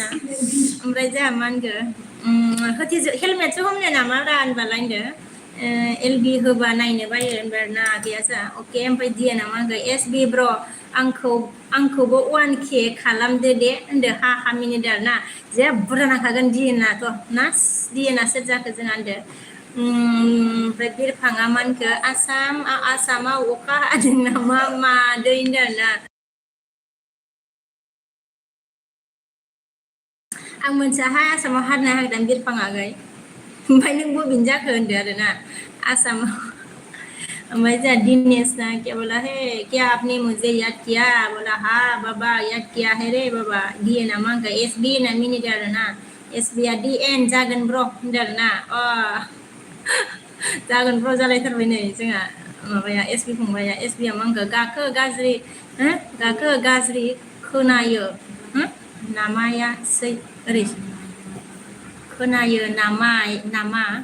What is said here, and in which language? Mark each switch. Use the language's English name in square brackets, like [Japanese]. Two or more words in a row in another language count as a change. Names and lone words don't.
[Bodo] ओमफ्राय जोंहा मा होनखो हेलमेटसो हमनो नामा रा होनबालाय होनदो एलबि होबा नायनो बायो होनबाय ना गैया जा अके ओमफ्राय दिया ना मा होनगोन एसबि ब्र आंखौबो 1K खालामदो दे होनदो हा मिनिट आरो ना जेबो बुरजा नांखागोन दिनाथ' ना दिना सोर जाखो जोंहा होनदो ओमफ्राय बिरफाङा मा होनखो आसामाव अखा हादों नामा मादै होनदो आरो ना आं मोनथियाहाय आसामाव हादोंना हायाखै बिरफाङाखै ओमफ्राय नों बबेनि जाखो होनदो आरो ना आसामाव ओमफ्राय जोंहा दिनेश ना [Hindi] क्या बोला है क्या आपने मुझे याद किया बोला हाँ बाबा याद किया है रे बाबा [Bodo] दिए ना मा होनखो एस बि होनना मिनिदो आरो ना एस बि आ दि एन जागोन ब्र होनदो आरो ना जागोन ब्र जालायथारबाय नै जोंहा माबाया एस बि फंबाया एस बि आ मा होनखो गाखो गाज्रि खोनायो नामाया ओरै खोनायो नामा